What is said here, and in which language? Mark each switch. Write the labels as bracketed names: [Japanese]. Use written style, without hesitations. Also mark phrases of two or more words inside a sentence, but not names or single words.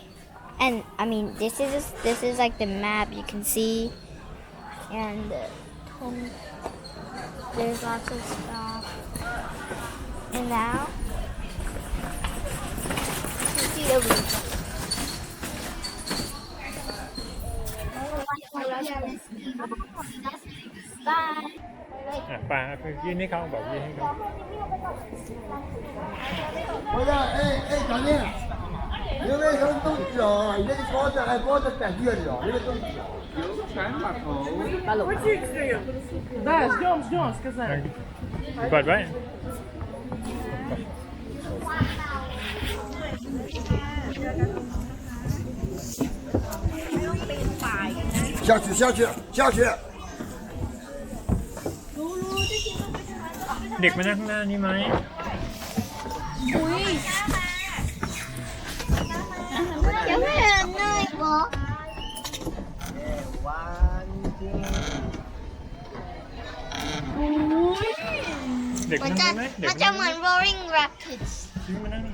[English] And I mean, this is like the map you can see, and there's lots of stuff. And now you can see the view. Bye. [Thai] ป่ายื่นให้เขาบอกยื่นให้เขา [Chinese] 回来，哎，小宁，你为什么冻死哦？你这个包子还包着感觉的哦，你这冻死哦。 [Thai] เปิดไว้ [Chinese] 下去，下去，下去。 [Thai] เด็กมานั่งข้างหน้านี่ไหม [Chinese] 有没有人那个？ [Thai] เด็ก มัน นั่ง จะ ไหมเด็ก มันจะเหมือน Roaring Rapids ชิ้นมานั่ง